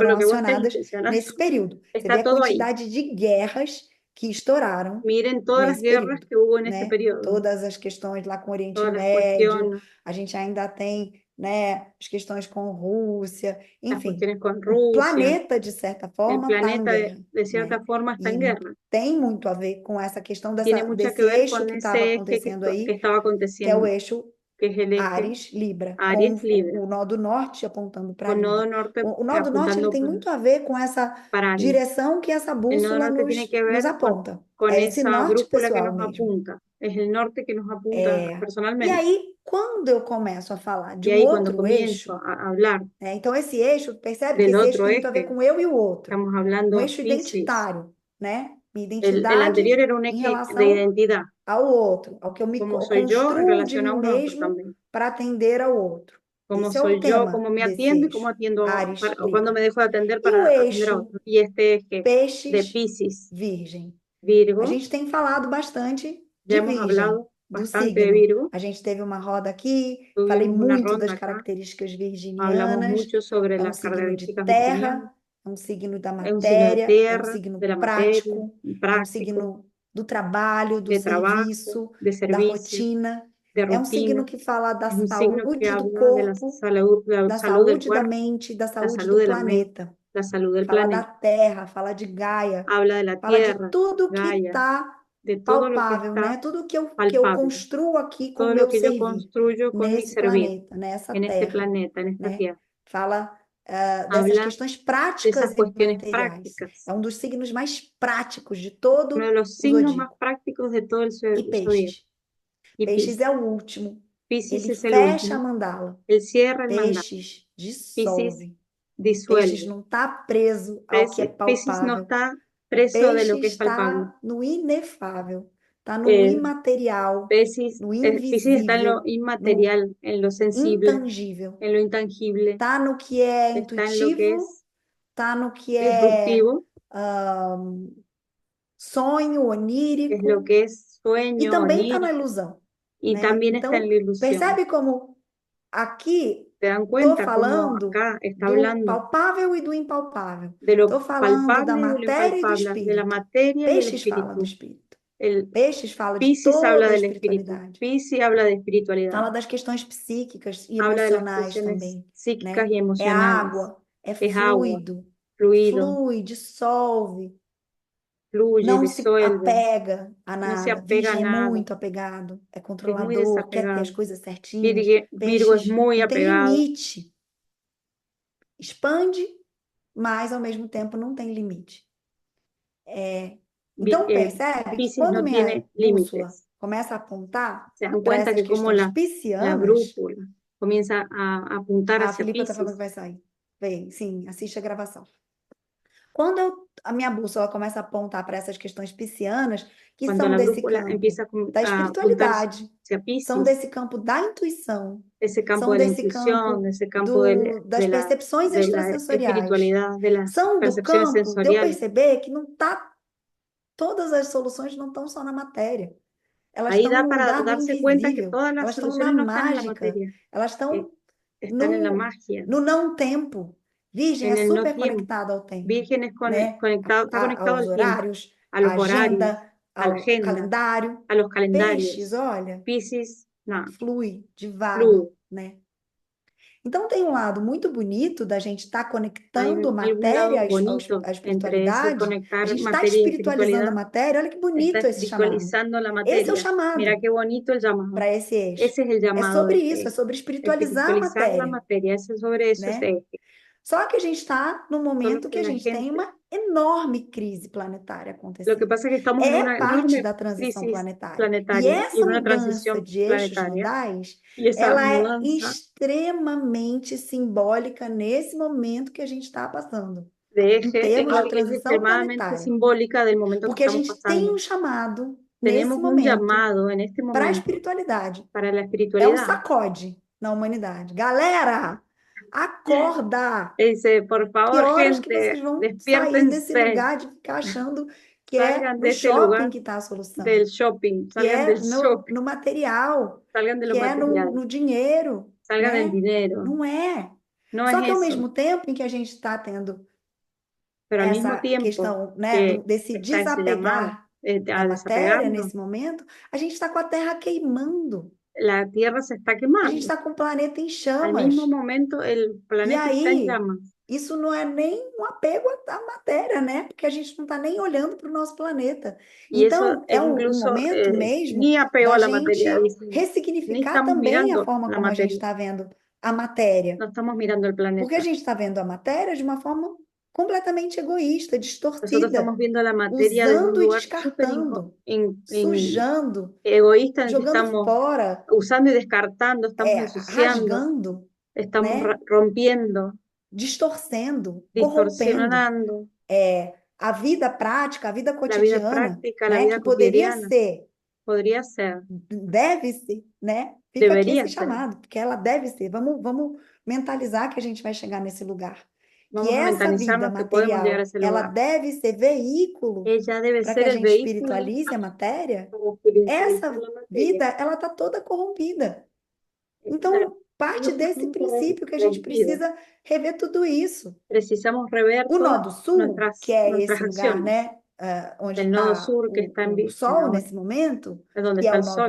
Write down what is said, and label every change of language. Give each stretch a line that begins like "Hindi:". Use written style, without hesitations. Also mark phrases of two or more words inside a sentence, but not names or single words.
Spanish: con lo
Portuguese: foram
Spanish: que vos estés
Portuguese: acionadas
Spanish: intencionando,
Portuguese: nesse período. Você está vê a
Spanish: todo ahí.
Portuguese: quantidade de guerras que estouraram
Spanish: Miren todas las
Portuguese: nesse
Spanish: guerras
Portuguese: período,
Spanish: que hubo en ese
Portuguese: né?
Spanish: periodo,
Portuguese: Todas as questões lá com o Oriente
Spanish: todas las
Portuguese: Médio,
Spanish: cuestiones,
Portuguese: a gente ainda tem, né, as questões com Rússia,
Spanish: las
Portuguese: enfim.
Spanish: cuestiones con
Portuguese: O
Spanish: Rusia.
Portuguese: planeta, de certa
Spanish: El
Portuguese: forma, está em
Spanish: planeta,
Portuguese: guerra,
Spanish: de cierta
Portuguese: né?
Spanish: forma, está en
Portuguese: E
Spanish: guerra.
Portuguese: tem muito a ver com essa questão
Spanish: Tiene mucho
Portuguese: desse
Spanish: que ver
Portuguese: eixo
Spanish: con
Portuguese: que estava
Spanish: ese eje
Portuguese: acontecendo
Spanish: que
Portuguese: aí,
Spanish: estaba
Portuguese: que é o
Spanish: aconteciendo,
Portuguese: eixo
Spanish: que es el eje
Portuguese: Áries-Libra, com
Spanish: Aries Libra,
Portuguese: o nó do norte apontando para
Spanish: con nodo
Portuguese: Libra.
Spanish: norte
Portuguese: O nó do norte ele
Spanish: apuntando
Portuguese: tem muito a ver com essa
Spanish: para Aries.
Portuguese: direção que essa
Spanish: El nodo
Portuguese: bússola
Spanish: norte tiene que
Portuguese: nos
Spanish: ver
Portuguese: aponta.
Spanish: con
Portuguese: É esse
Spanish: esa
Portuguese: norte
Spanish: brújula que
Portuguese: pessoal
Spanish: nos
Portuguese: mesmo.
Spanish: apunta. Es el norte que nos apunta
Portuguese: E
Spanish: personalmente.
Portuguese: aí, quando eu começo a falar de
Spanish: Y
Portuguese: um
Spanish: ahí cuando
Portuguese: outro
Spanish: comienzo
Portuguese: eixo,
Spanish: a hablar
Portuguese: né? Então esse eixo, percebe que
Spanish: del
Portuguese: esse eixo
Spanish: otro
Portuguese: tem muito a ver
Spanish: eje,
Portuguese: com eu e o outro.
Spanish: estamos
Portuguese: Um
Spanish: hablando
Portuguese: eixo
Spanish: Piscis,
Portuguese: identitário, né? minha
Spanish: El
Portuguese: identidade
Spanish: anterior era un
Portuguese: em
Spanish: eje de
Portuguese: relação
Spanish: identidad,
Portuguese: ao outro, ao que eu me
Spanish: cómo soy yo en
Portuguese: construo de
Spanish: relación
Portuguese: mim
Spanish: a un otro
Portuguese: mesmo
Spanish: también.
Portuguese: para atender ao outro.
Spanish: Cómo
Portuguese: Esse é o
Spanish: soy yo,
Portuguese: tema
Spanish: cómo me
Portuguese: desse
Spanish: atiendo y cómo
Portuguese: eixo,
Spanish: atiendo,
Portuguese: Áries,
Spanish: o cuando me
Portuguese: Libra.
Spanish: dejo de atender
Portuguese: E o
Spanish: para atender a
Portuguese: eixo
Spanish: otro. Y este eje de
Portuguese: Peixes,
Spanish: Piscis,
Portuguese: Virgem. A
Spanish: Virgo,
Portuguese: gente tem falado bastante
Spanish: ya
Portuguese: de
Spanish: hemos
Portuguese: Virgem,
Spanish: hablado
Portuguese: do
Spanish: bastante de
Portuguese: signo.
Spanish: Virgo,
Portuguese: A gente teve uma roda aqui, falei
Spanish: tuvimos una
Portuguese: muito das
Spanish: ronda acá,
Portuguese: características
Spanish: hablamos
Portuguese: virginianas.
Spanish: mucho sobre
Portuguese: É um
Spanish: las
Portuguese: signo de
Spanish: características virginianas,
Portuguese: terra, é um signo da
Spanish: es un signo de
Portuguese: matéria, é um
Spanish: tierra,
Portuguese: signo
Spanish: de la materia,
Portuguese: prático, é um
Spanish: práctico,
Portuguese: signo do trabalho, do
Spanish: de trabajo,
Portuguese: serviço,
Spanish: de
Portuguese: da
Spanish: servicio,
Portuguese: rotina.
Spanish: de
Portuguese: É um signo
Spanish: rutina.
Portuguese: que fala da
Spanish: Es un signo que
Portuguese: saúde do
Spanish: habla de
Portuguese: corpo,
Spanish: la
Portuguese: da
Spanish: salud del
Portuguese: saúde da
Spanish: cuerpo,
Portuguese: mente, da
Spanish: la
Portuguese: saúde
Spanish: salud
Portuguese: do
Spanish: de la mente,
Portuguese: planeta.
Spanish: la salud del
Portuguese: Fala da
Spanish: planeta.
Portuguese: terra, fala de Gaia,
Spanish: Habla de la
Portuguese: fala de
Spanish: tierra,
Portuguese: tudo que
Spanish: Gaia,
Portuguese: está
Spanish: de todo lo que
Portuguese: palpável,
Spanish: está
Portuguese: né? Tudo que eu
Spanish: palpable,
Portuguese: construo aqui com o
Spanish: todo lo
Portuguese: meu
Spanish: que yo
Portuguese: servir
Spanish: construyo con mi
Portuguese: nesse
Spanish: servir
Portuguese: planeta, nessa
Spanish: en este
Portuguese: terra,
Spanish: planeta, en esta
Portuguese: né?
Spanish: tierra.
Portuguese: Fala dessas
Spanish: Habla
Portuguese: questões
Spanish: de
Portuguese: práticas
Spanish: esas
Portuguese: e
Spanish: cuestiones
Portuguese: materiais.
Spanish: prácticas.
Portuguese: É um dos signos mais práticos de
Spanish: Uno
Portuguese: todo
Spanish: de los
Portuguese: o
Spanish: signos más
Portuguese: zodíaco.
Spanish: prácticos de todo el
Portuguese: E
Spanish: zodíaco.
Portuguese: peixes.
Spanish: Y
Portuguese: Peixes é o último.
Spanish: Piscis
Portuguese: Ele
Spanish: es el
Portuguese: fecha a
Spanish: último.
Portuguese: mandala.
Spanish: Él cierra el mandato.
Portuguese: Peixes
Spanish: Piscis
Portuguese: dissolve. Peixes
Spanish: disuelve.
Portuguese: não está preso ao que é
Spanish: Piscis no
Portuguese: palpável.
Spanish: está
Portuguese: O
Spanish: preso de lo
Portuguese: peixe
Spanish: que es palpable.
Portuguese: está no inefável, está no Eh, imaterial,
Spanish: Piscis,
Portuguese: no
Spanish: Piscis está en lo
Portuguese: invisível, no
Spanish: inmaterial, en lo sensible,
Portuguese: intangível.
Spanish: en lo intangible,
Portuguese: Está no que é
Spanish: está en lo que
Portuguese: intuitivo,
Spanish: es
Portuguese: está no que é
Spanish: disruptivo,
Portuguese: sonho,
Spanish: es
Portuguese: onírico,
Spanish: lo que es
Portuguese: e
Spanish: sueño,
Portuguese: também está na
Spanish: onírico,
Portuguese: ilusão,
Spanish: y
Portuguese: né?
Spanish: también está en
Portuguese: Então,
Spanish: la ilusión.
Portuguese: percebe como aqui
Spanish: ¿Te dan
Portuguese: estou
Spanish: cuenta cómo
Portuguese: falando
Spanish: acá está
Portuguese: do
Spanish: hablando
Portuguese: palpável e do impalpável.
Spanish: de lo
Portuguese: Estou falando da
Spanish: palpable y de lo
Portuguese: matéria e do
Spanish: impalpable, de la
Portuguese: espírito.
Spanish: materia y el
Portuguese: Peixes fala do
Spanish: espíritu?
Portuguese: espírito.
Spanish: El
Portuguese: Peixes fala de
Spanish: Piscis
Portuguese: toda
Spanish: habla
Portuguese: a
Spanish: del espíritu,
Portuguese: espiritualidade.
Spanish: Piscis habla de espiritualidad,
Portuguese: Fala das questões psíquicas e
Spanish: habla de las
Portuguese: emocionais
Spanish: cuestiones
Portuguese: também,
Spanish: psíquicas
Portuguese: né?
Spanish: y
Portuguese: É
Spanish: emocionales,
Portuguese: água, é
Spanish: es agua,
Portuguese: fluido,
Spanish: fluido,
Portuguese: flui, dissolve,
Spanish: fluye,
Portuguese: não se
Spanish: disuelve,
Portuguese: apega a
Spanish: no se
Portuguese: nada.
Spanish: apega a
Portuguese: Virgem é
Spanish: nada,
Portuguese: muito apegado, é
Spanish: es muy
Portuguese: controlador, quer ter as
Spanish: desapegado.
Portuguese: coisas certinhas.
Spanish: Virgo es
Portuguese: Peixes
Spanish: muy
Portuguese: não tem
Spanish: apegado,
Portuguese: limite. Expande, mas ao mesmo tempo não tem limite. Então percebe que
Spanish: Piscis
Portuguese: quando
Spanish: no
Portuguese: minha
Spanish: tiene
Portuguese: bússola
Spanish: límites.
Portuguese: começa a apontar
Spanish: Se dan
Portuguese: para
Spanish: cuenta
Portuguese: essas
Spanish: que como
Portuguese: questões
Spanish: la
Portuguese: piscianas,
Spanish: brújula comienza a apuntar
Portuguese: a
Spanish: hacia
Portuguese: Filipa está falando
Spanish: Piscis,
Portuguese: que vai sair. Vem, sim, assiste a gravação. Quando a minha bússola começa a apontar para essas questões piscianas, que
Spanish: cuando
Portuguese: são
Spanish: la
Portuguese: desse
Spanish: brújula
Portuguese: campo
Spanish: empieza
Portuguese: da
Spanish: a apuntar
Portuguese: espiritualidade,
Spanish: hacia
Portuguese: são
Spanish: Piscis,
Portuguese: desse campo da intuição,
Spanish: ese campo
Portuguese: são
Spanish: de la
Portuguese: desse
Spanish: intuición,
Portuguese: campo
Spanish: de ese campo
Portuguese: das percepções
Spanish: de la
Portuguese: extrasensoriais,
Spanish: espiritualidad, de las
Portuguese: são do
Spanish: percepciones
Portuguese: campo de eu
Spanish: sensoriales.
Portuguese: perceber que não está, todas as soluções não estão só na matéria. Elas
Spanish: Ahí
Portuguese: estão
Spanish: da
Portuguese: no
Spanish: para
Portuguese: lugar do
Spanish: darse cuenta que
Portuguese: invisível,
Spanish: todas las
Portuguese: elas estão na
Spanish: soluciones no están en la
Portuguese: mágica,
Spanish: materia,
Portuguese: elas estão
Spanish: están en la magia,
Portuguese: no não tempo. Virgem é
Spanish: en el no
Portuguese: super
Spanish: tiempo.
Portuguese: conectada ao tempo,
Spanish: Virgen es
Portuguese: né?
Spanish: está conectado
Portuguese: Aos
Spanish: al tiempo,
Portuguese: horários,
Spanish: a
Portuguese: à
Spanish: los horarios,
Portuguese: agenda,
Spanish: a la
Portuguese: ao
Spanish: agenda,
Portuguese: calendário.
Spanish: a los
Portuguese: Peixes,
Spanish: calendarios.
Portuguese: olha,
Spanish: Piscis, no,
Portuguese: flui, divaga,
Spanish: fluye.
Portuguese: né? Então tem um lado muito bonito da gente estar
Spanish: Hay
Portuguese: conectando
Spanish: algún
Portuguese: matéria
Spanish: lado bonito
Portuguese: à
Spanish: entre ese
Portuguese: espiritualidade. A
Spanish: conectar
Portuguese: gente está
Spanish: materia y
Portuguese: espiritualizando a
Spanish: espiritualidad,
Portuguese: matéria. Olha que
Spanish: está
Portuguese: bonito esse chamado.
Spanish: espiritualizando la
Portuguese: Esse é o
Spanish: materia. Mira
Portuguese: chamado
Spanish: qué bonito el llamado.
Portuguese: para esse eixo.
Spanish: Ese es el
Portuguese: É
Spanish: llamado,
Portuguese: sobre isso, é sobre espiritualizar a
Spanish: espiritualizar la
Portuguese: matéria,
Spanish: materia, ese es sobre eso,
Portuguese: né?
Spanish: ese eje.
Portuguese: Só que a gente está num
Spanish: Solo
Portuguese: momento que
Spanish: que
Portuguese: a
Spanish: la
Portuguese: gente tem
Spanish: gente,
Portuguese: uma enorme crise planetária
Spanish: lo que
Portuguese: acontecendo.
Spanish: pasa es que estamos en
Portuguese: É
Spanish: una
Portuguese: parte
Spanish: enorme
Portuguese: da transição
Spanish: crisis
Portuguese: planetária. E
Spanish: planetaria y
Portuguese: essa
Spanish: en una
Portuguese: mudança
Spanish: transición
Portuguese: de eixos
Spanish: planetaria.
Portuguese: nodais,
Spanish: Y esa
Portuguese: ela é
Spanish: mudanza
Portuguese: extremamente simbólica nesse momento que a gente está passando,
Spanish: de
Portuguese: em
Spanish: eje
Portuguese: termos de
Spanish: es
Portuguese: transição
Spanish: extremadamente
Portuguese: planetária.
Spanish: simbólica del momento que
Portuguese: Porque a
Spanish: estamos
Portuguese: gente tem
Spanish: pasando.
Portuguese: um chamado
Spanish: Tenemos
Portuguese: nesse
Spanish: un
Portuguese: momento
Spanish: llamado en este
Portuguese: para a
Spanish: momento
Portuguese: espiritualidade.
Spanish: para la
Portuguese: É um
Spanish: espiritualidad.
Portuguese: sacode na humanidade. Galera, acorda!
Spanish: Dice, por
Portuguese: Que
Spanish: favor,
Portuguese: horas que vocês
Spanish: gente,
Portuguese: vão sair desse
Spanish: despiértense,
Portuguese: lugar de ficar achando que é
Spanish: salgan
Portuguese: no
Spanish: de ese
Portuguese: shopping
Spanish: lugar
Portuguese: que está a solução?
Spanish: del shopping,
Portuguese: Que
Spanish: salgan
Portuguese: é
Spanish: del shopping,
Portuguese: no material,
Spanish: salgan de lo
Portuguese: que é
Spanish: material,
Portuguese: no dinheiro,
Spanish: salgan del
Portuguese: né?
Spanish: dinero.
Portuguese: Não é.
Spanish: No
Portuguese: Só
Spanish: es
Portuguese: que ao
Spanish: eso,
Portuguese: mesmo tempo em que a gente está tendo
Spanish: pero al mismo
Portuguese: essa
Spanish: tiempo
Portuguese: questão, né,
Spanish: que
Portuguese: desse
Spanish: está ese llamado
Portuguese: desapegar da
Spanish: a
Portuguese: matéria
Spanish: desapegarnos,
Portuguese: nesse momento, a gente está com a Terra queimando.
Spanish: la Tierra se está
Portuguese: A gente
Spanish: quemando.
Portuguese: está com o planeta em
Spanish: Al
Portuguese: chamas.
Spanish: mismo momento el
Portuguese: E
Spanish: planeta está en
Portuguese: aí,
Spanish: llamas.
Portuguese: isso não é nem um apego à matéria, né? Porque a gente não está nem olhando para o nosso planeta.
Spanish: Y eso
Portuguese: Então,
Spanish: es
Portuguese: é um
Spanish: incluso
Portuguese: momento mesmo
Spanish: ni apego
Portuguese: da
Spanish: a la materia,
Portuguese: gente
Spanish: dice, ni
Portuguese: ressignificar
Spanish: estamos
Portuguese: também a
Spanish: mirando
Portuguese: forma
Spanish: la
Portuguese: como a gente
Spanish: materia,
Portuguese: está vendo a matéria.
Spanish: no estamos mirando el
Portuguese: Porque a
Spanish: planeta.
Portuguese: gente está vendo a matéria de uma forma completamente egoísta,
Spanish: Nosotros
Portuguese: distorcida,
Spanish: estamos viendo la materia desde un
Portuguese: usando e
Spanish: lugar súper
Portuguese: descartando,
Spanish: in-
Portuguese: sujando,
Spanish: egoísta en el que
Portuguese: jogando
Spanish: estamos
Portuguese: fora,
Spanish: usando y descartando, estamos ensuciando,
Portuguese: rasgando,
Spanish: estamos
Portuguese: né?
Spanish: rompiendo,
Portuguese: Distorcendo, corrompendo.
Spanish: distorsionando,
Portuguese: a vida prática, a vida
Spanish: La vida
Portuguese: cotidiana,
Spanish: práctica, la
Portuguese: né,
Spanish: vida
Portuguese: que poderia
Spanish: cotidiana,
Portuguese: ser,
Spanish: podría ser,
Portuguese: deve ser, né? Fica aqui
Spanish: debería
Portuguese: esse
Spanish: ser.
Portuguese: chamado, porque ela deve ser. Vamos mentalizar que a gente vai chegar nesse lugar. Que
Spanish: Vamos a
Portuguese: essa vida
Spanish: mentalizarnos que podemos llegar a
Portuguese: material,
Spanish: ese
Portuguese: ela
Spanish: lugar.
Portuguese: deve ser veículo
Spanish: Ella debe
Portuguese: para que
Spanish: ser
Portuguese: a
Spanish: el
Portuguese: gente
Spanish: vehículo
Portuguese: espiritualize a matéria.
Spanish: para espiritualizar
Portuguese: Essa
Spanish: la materia.
Portuguese: vida, ela está toda corrompida.
Spanish: Claro,
Portuguese: Então, parte
Spanish: ellos
Portuguese: desse
Spanish: están
Portuguese: princípio que a gente
Spanish: corrompidos.
Portuguese: precisa rever tudo isso.
Spanish: Precisamos rever
Portuguese: O
Spanish: todas
Portuguese: Nodo Sul, que é
Spanish: nuestras
Portuguese: esse lugar,
Spanish: acciones.
Portuguese: né, onde
Spanish: El nodo
Portuguese: está
Spanish: sur que está
Portuguese: o Sol
Spanish: ahora,
Portuguese: nesse momento,
Spanish: es donde
Portuguese: que é
Spanish: está
Portuguese: o
Spanish: el
Portuguese: Nodo